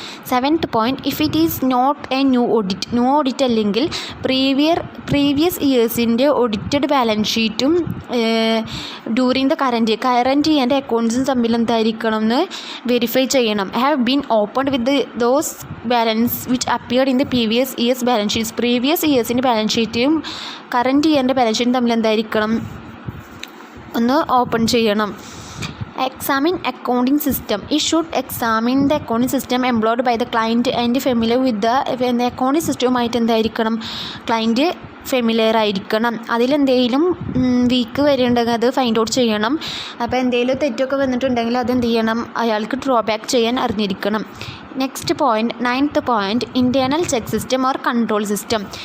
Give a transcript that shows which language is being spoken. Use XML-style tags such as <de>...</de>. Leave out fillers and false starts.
<ml>7th point</ml> <en>if it is not a new audit</en> <ml>അല്ലെങ്കിൽ previous ഇയേഴ്സിൻ്റെ audited balance ഷീറ്റും during the current ഇയറിൻ്റെ അക്കൗണ്ട്സും തമ്മിൽ എന്തായിരിക്കണം എന്ന് വെരിഫൈ ചെയ്യണം.</ml> <en>Have been opened with those balance which appeared in the previous years balance sheets.</en> <ml>Previous ഇയേഴ്സിൻ്റെ balance ഷീറ്റും current ഇയറിൻ്റെ balance ഷീറ്റും തമ്മിൽ എന്തായിരിക്കണം ഒന്ന് ഓപ്പൺ ചെയ്യണം.</ml> <en>Examine accounting system. It should examine the accounting system employed by the client and familiar with the accounting systemമായിട്ട്</en> <ml>എന്തായിരിക്കണം client familiar ആയിരിക്കണം. അതിലെന്തെങ്കിലും week വരുന്നുണ്ടെങ്കിൽ അത് ഫൈൻഡ് ഔട്ട് ചെയ്യണം. അപ്പോൾ എന്തെങ്കിലും തെറ്റൊക്കെ വന്നിട്ടുണ്ടെങ്കിൽ അതെന്ത് ചെയ്യണം അയാൾക്ക് ഡ്രോബാക്ക് ചെയ്യാൻ അറിഞ്ഞിരിക്കണം.</ml> <en>Next point 9th point internal check system or control system.</en>